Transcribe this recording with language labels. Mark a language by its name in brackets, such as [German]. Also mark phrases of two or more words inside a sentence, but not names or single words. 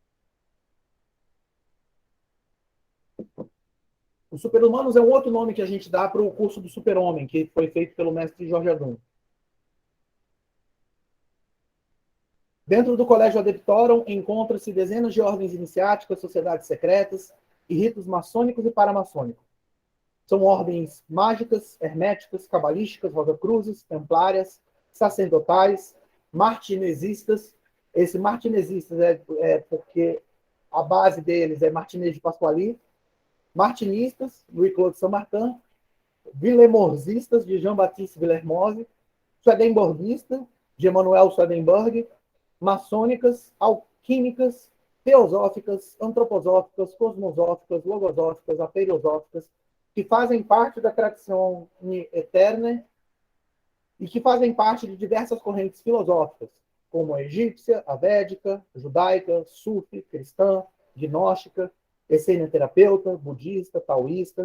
[Portuguese] Os Super-Humanos é um outro nome que a gente dá para o curso do Super-Homem, que foi feito pelo mestre Jorge Adum. Dentro do Colégio Adeptorum encontram-se dezenas de ordens iniciáticas, sociedades secretas e ritos maçônicos e paramaçônicos. São ordens mágicas, herméticas, cabalísticas, rosacruzes, templárias, sacerdotais, martinesistas. Esse martinesistas é porque a base deles é Martinez de Pasquali, martinistas, Louis-Claude Saint-Martin, Villemorzistas, de Jean-Baptiste Villermoz, Swedenborgistas, de Emmanuel Swedenborg, maçônicas, alquímicas, teosóficas, antroposóficas, cosmosóficas, logosóficas, ateriosóficas, que fazem parte da tradição eterna e que fazem parte de diversas correntes filosóficas, como a egípcia, a védica, judaica, sufi, cristã, gnóstica, essênio-terapeuta, budista, taoísta.